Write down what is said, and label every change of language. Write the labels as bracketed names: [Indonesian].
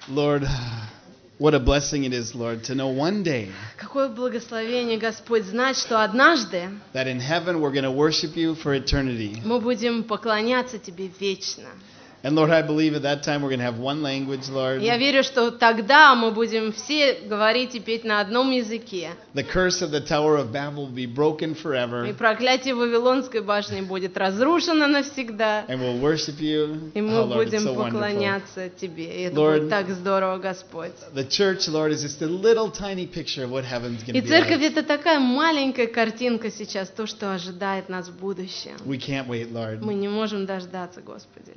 [English] Lord, what a blessing it is, Lord, to know one day. [Russian] Какое благословение, Господь, знать, что однажды. [English] That in heaven we're going to worship you for eternity. [Russian] Мы будем поклоняться тебе вечно. [English] And Lord, I believe at that time we're going to have one language, Lord. [Russian] Я верю, что тогда мы будем все говорить и петь на одном языке. [English] The curse of the Tower of Babel will be broken forever. [Russian] И проклятие Вавилонской башни будет разрушено навсегда. [English] And we'll worship you. [Russian] И мы будем поклоняться тебе. Это так здорово, Господь. [English] The church, Lord, is just a little tiny picture of what heaven's going to be. [Russian] И церковь это такая маленькая картинка сейчас то, что ожидает нас в будущем. [English] We can't wait, Lord. [Russian] Мы не можем дождаться, Господи.